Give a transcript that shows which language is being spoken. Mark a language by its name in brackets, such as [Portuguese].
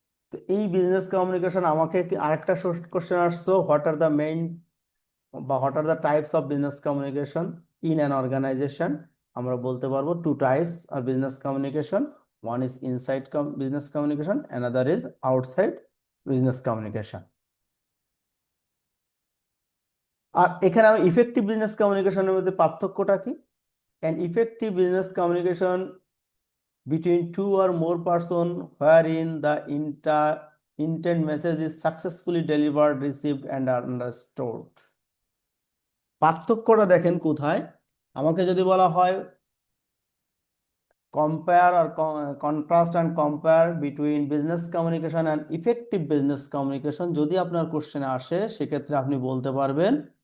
[Bangla] তো এই business communication আমাকে আরেকটা কোশ্চেন আসছো, [English] What are the main বা what are the types of business communication in an organization. [Bangla] আমরা বলতে পারবো [English] Two types are business communication, one is inside business communication, another is outside business communication. [Bangla] আর এখানে আমি effective business কমিউনিকেশনের মধ্যে পার্থক্যটা কি? [English] An effective business communication between two or more person wherein the intent message is successfully delivered, received and understood. [Bangla] পার্থক্যটা দেখেন কোথায়। আমাকে যদি বলা হয় [English] compare or contrast and compare between business communication and effective business communication, [Bangla] যদি আপনার কোশ্চেনে আসে সেক্ষেত্রে আপনি বলতে পারবেন